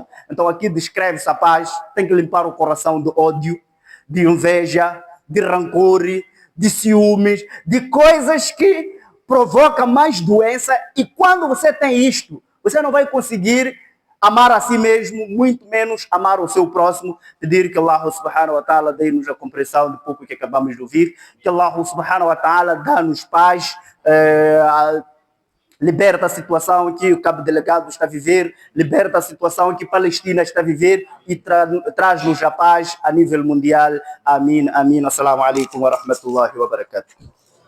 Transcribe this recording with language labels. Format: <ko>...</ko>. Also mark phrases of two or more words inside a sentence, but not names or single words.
<pt>Então aqui descreve-se a paz, tem que limpar o coração do ódio, de inveja, de rancor, de ciúmes, de coisas que provocam mais doença. E quando você tem isto, você não vai conseguir amar a si mesmo, muito menos amar o seu próximo. Pedir que</pt> <ar>الله سبحانه وتعالى</ar> <pt>dê-nos a compreensão do pouco que acabamos de ouvir, que</pt> <ar>الله سبحانه وتعالى</ar> <pt>dá-nos paz, liberta a situação que o Cabo Delegado está a viver, liberta a situação que a Palestina está a viver e traz-nos a paz a nível mundial. Amém, amém.</pt> <ar>السلام عليكم ورحمة الله وبركاته.</ar>